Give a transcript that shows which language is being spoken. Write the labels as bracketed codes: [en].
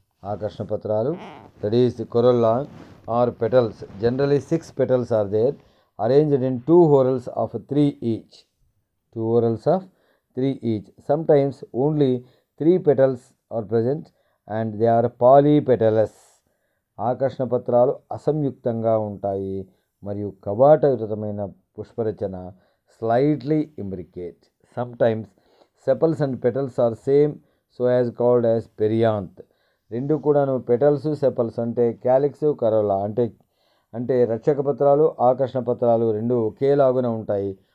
[te] ఆకర్షణ పత్రాలు, [en] That is corolla or petals. Generally 6 petals are there, arranged in 2 whorls of 3 each. Sometimes only 3 petals are present and they are polypetalous. [te] ఆకర్షణ పత్రాలు అసంయుక్తంగా ఉంటాయి మరియు కవాటయుతమైన పుష్పరచన, [en] slightly imbricate. Sometimes sepals and petals are same, so as called as perianth. [te] రెండు కూడాను petals, sepals అంటే calyx, corolla అంటే రక్షక పత్రాలు, ఆకర్షణ పత్రాలు రెండు ఒకేలాగున ఉంటాయి.